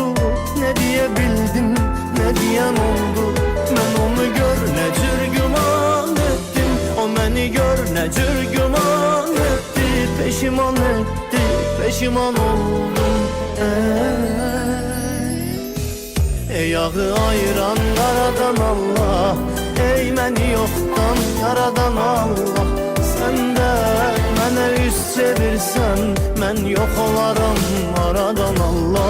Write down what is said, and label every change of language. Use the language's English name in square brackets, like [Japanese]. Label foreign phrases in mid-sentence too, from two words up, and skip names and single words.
[Turkish] Ne diyebildim, ne diyen oldu. Ben onu gör ne cür güman ettim, o beni gör ne cür güman etti. Peşiman etti, peşiman oldum. [Azerbaijani] Ey yağı ayıran qaradan Allah, ey məni yoxdan yaradan Allah. Sen de mənə üz çevirsən, mən yox olaram aradan Allah.